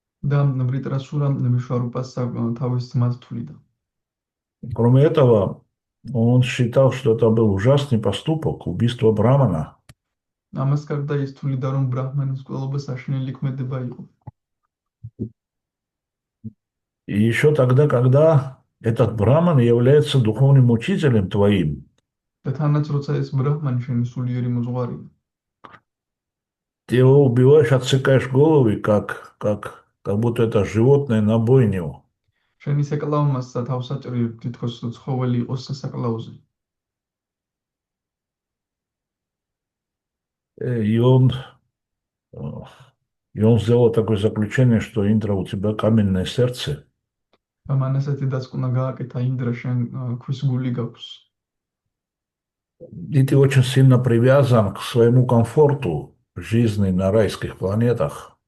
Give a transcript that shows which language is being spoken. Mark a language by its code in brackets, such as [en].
[ka] და ვრიტრასურა ვიშვარუპას თავის ძმად თვლიდა. [ru] Кроме этого, он считал, что это был ужасный поступок, убийство брамана. [ka] ამას გარდა ის თვლიდა, რომ ბრაჰმანის მკვლელობა საშინელი ქმედება იყო. [ru] И еще тогда, когда этот браман является духовным учителем твоим, [ka] და თანაც როცა ეს ბრაჰმანი შენი სულიერი მოძღვარია, [ru] ты его убиваешь, отсекаешь головы, как будто это животное на бойню. [ka] შენი საკლაო მასა თავსაჭრი თითქოს ცხოველი იყოს სასაკლაოზე. [ru] И он сделал такое заключение, что Индра, у тебя каменное сердце. [ka] მან ასეთი დასკვნა გააკეთა, ინდრა შენ ქვის გული გაქვს. [ru] И ты очень сильно привязан к своему комфорту жизни на райских планетах.